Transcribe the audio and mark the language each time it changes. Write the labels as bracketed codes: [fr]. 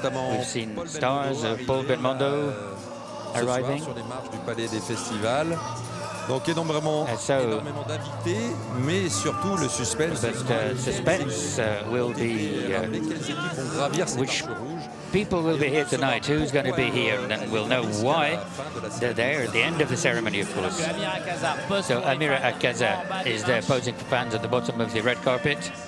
[en] We've seen stars of Paul Belmondo arriving. [fr] Sur les marches du Palais des Festivals. Donc énormément d'invités, mais surtout le suspense. [en] But suspense will be which people will be here tonight, who's going to be here, and then we'll know why they're there at the end of the ceremony, of course. So Amira Akaza is there posing for fans at the bottom of the red carpet.